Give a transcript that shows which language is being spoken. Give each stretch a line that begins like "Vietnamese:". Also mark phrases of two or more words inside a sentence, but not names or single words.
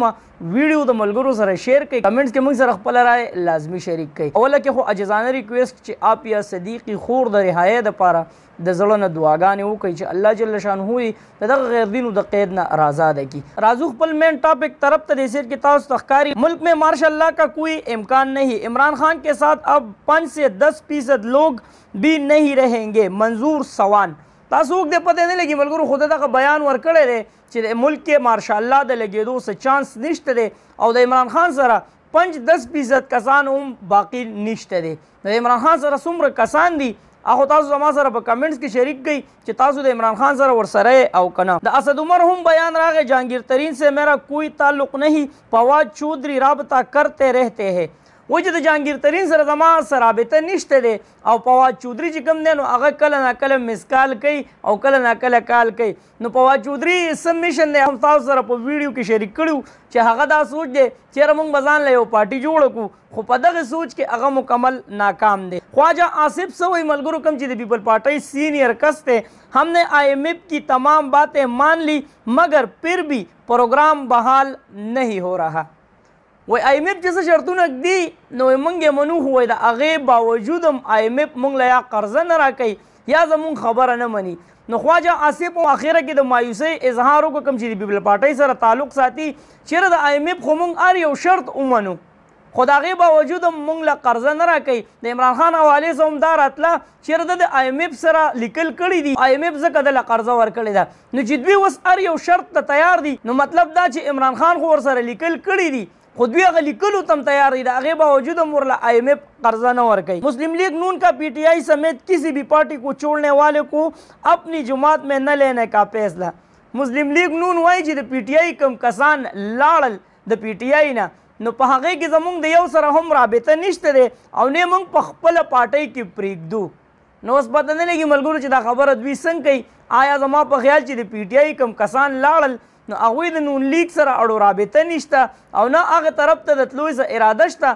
Pashto: ویډیو د ملګرو سره شیر کړئ، کمنټس کې موږ سره خپله رائے لازمي شریک کړئ. اوله کې خو عجزانه ریکویسټ چې آپ یا صدیقي خور د رهایۍ دپاره د زړه نه دعاګانې وکړئ چې الله جل شانه یې د دغه غیر دینو د قید نه آزاده کړي. راځو خپل
English: main topic
Pashto: طرف ته دې سیر کې تاسو ته ښکاري
Urdu: ملک میں ماشاء اللہ کا کوئی امکان نہیں، عمران خان کے ساتھ اب 5 سے 10% لوگ بھی نہیں رہیں گے، منظور سوان.
Pashto: تاسو اوږ دې پته نه لګي ملګرو خو دغه بیان ورکړی دی چې د ملک کې ماشاء الله د لګېدو څه چانس نشته دی او د عمران خان سره 5-10% کسان هم باقي نشته دی. د عمران خان سره څومره کسان دي هغه تاسو زما سره په کمنټس کې شریک کړئ چې تاسو د عمران خان سره ورسره او کنه. د اسد عمر هم بیان راغی
Urdu: جهانگیر ترین سے میرا کوئی تعلق نہیں، فواد چودھری رابطہ کرتے رہتے ہیں.
Pashto: و چې د جهانگیر ترین سره زما سره رابطه نشته دی او فواد چودھری چې کوم دی نو هغه کله ناکله مس کال کوي او کله ناکله کال کوي. نو فواد چودھری سبمیشن دی هم تاسو سره په ویډیو کې شریک کړو چې هغه دا سوچ دی چېرې موږ به ځان له یو پارټي جوړه کړو خو په دغه سوچ کې هغه مکمل ناکام دی. خواجہ آصف څه وایي ملګرو کوم چې د پیپل پارټۍ سینئر کس دی،
Urdu: ہم نے IMF کی تمام باتیں مان لی مگر پھر بھی پروگرام بحال نہیں ہو رہا.
Pashto: وای IMF چې څه شرطونه ږدي نو موږ یې منو خو وایي د هغې باوجود هم IMF موږ له یا قرضه نه راکوي یا زموږ خبره نه مني. نو خواجه آصف اخره کې د مایوسۍ اظهار وکړو کوم چې د پیپل پارټۍ سره تعلق ساتي چېرې د IMF خو موږ هر یو شرط ومنو خو د هغې باوجود هم موږ له قرضه نه راکوي. د عمران خان حوالې سره هم دا راتله چېرې د IMF سره لیکل کړي دي IMF ځکه د له قرضه ورکړې ده نو چې دوی اوس هر یو شرط ته تیار دي نو مطلب دا چې عمران خان خو ورسره لیکل کړي دي خو دوی هغه لیکلو ته هم تیار دي، د هغې باوجود هم ورله IMF قرضه نه ورکوي.
Urdu: مسلم لیگ نون کا PTI سمیت کسی بھی پارٹی کو چھوڑنے والے کو اپنی جماعت میں نہ لینے کا فیصلہ.
Pashto: مسلم لیگ نون وایي چې د PTI کم کسان لاړل د PTI نه نو په هغې کې زموږ د یو سره هم رابطه نشته دی او نه موږ په خپله پارټۍ کې پرېږدو. نو اوس پته نه لګي ملګرو چې دا خبره دوی څنګه کوي. آیا زما په خیال چې د PTI کم کسان لاړل نو هغوی د نون لیگ سره اړو رابطه نشته او نه هغه طرف ته د تلو څه اراده شته.